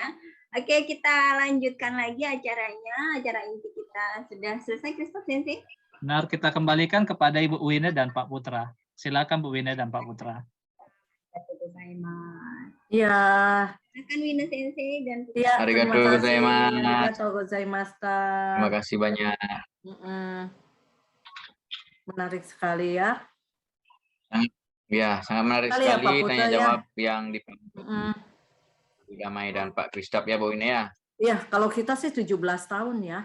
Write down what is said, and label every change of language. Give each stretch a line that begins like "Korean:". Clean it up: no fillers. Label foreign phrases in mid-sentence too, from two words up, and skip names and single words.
Indonesian: Oke, kita lanjutkan lagi acaranya. Acara inti kita sudah selesai, Christoph Sensei. Benar, kita kembalikan kepada Ibu Wina dan Pak Putra. Silakan Bu Wina dan Pak Putra. Ya. Silakan Wina Sensei dan Putra. Ya,
Japanese: ありがとうございます. ありがとうございました.
Indonesian: Terima kasih banyak. Menarik sekali ya. Ya, sangat menarik Sekali ya, Pak sekali Putra, tanya ya. jawab yang dipandu Mm. Damai dan Pak Kristap ya Bu ini ya. Iya, kalau kita sih 17 tahun ya.